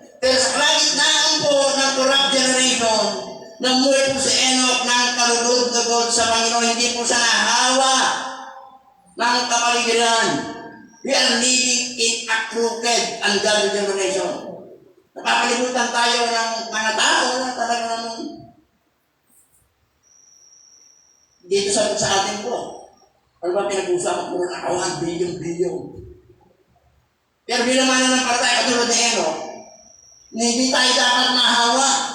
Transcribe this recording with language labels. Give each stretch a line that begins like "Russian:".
Filipino: Pero sa kalagitnaan po ng
English: corrupt generation,
Filipino: namuhay po si Enoch ng kalulugod sa Panginoon. Hindi po siya nahawa ng kapaligiran.
English: We are living in a crooked, ungodly generation.
Filipino: Napapalibutan tayo ng mga tao na talagang dito sa atin po. Ano ba pinag-usapan po ng akawan, bilyon. Pero bilang mananampalataya katulad ni Enoch, hindi tayo dapat mahawa.